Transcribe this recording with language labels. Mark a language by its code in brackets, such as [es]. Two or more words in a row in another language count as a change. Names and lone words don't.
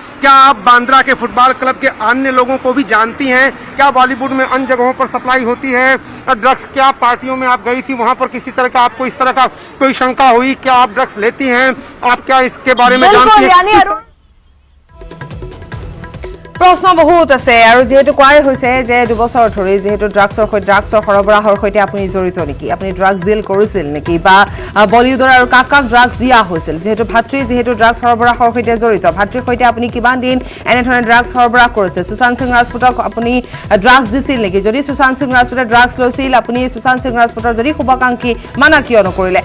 [hi] क्या आप बांद्रा के फुटबॉल क्लब के अन्य लोगों को भी जानती हैं? क्या बॉलीवुड में अन्य जगहों पर सप्लाई होती है ड्रग्स? क्या पार्टियों में आप गई थी, वहां पर किसी तरह का आपको इस तरह का कोई शंका हुई? क्या आप ड्रग्स लेती हैं? आप क्या इसके बारे में जानती हैं? प्रश्न बहुत [as] আছে আৰু যেহেতু কোৱাই হৈছে যে 2 বছৰ ধৰি যেহেতু ড্ৰাগছৰ সৰবৰাহৰ সৈতে আপুনি জড়িত নেকি, আপুনি ড্ৰাগছ ডিল কৰিছিল নেকি, বা বলিউডৰ আৰু কাক ড্ৰাগছ দিয়া হৈছিল, যেহেতু ভাতৃ যেহেতু ড্ৰাগছ সৰবৰাহৰ সৈতে জড়িত, ভাতৃৰ সৈতে আপুনি কিমান দিন এনেধৰণে ড্ৰাগছ সৰবৰাহ কৰিছে, সুশান্ত সিং ৰাজপুতক আপুনি ড্ৰাগছ দিছিল নেকি, যদি সুশান্ত সিং ৰাজপুতে ড্ৰাগছ লৈছিল আপুনি সুশান্ত সিং ৰাজপুতৰ যদি শুভাকাংক্ষী মানা কিয় নকৰিলে।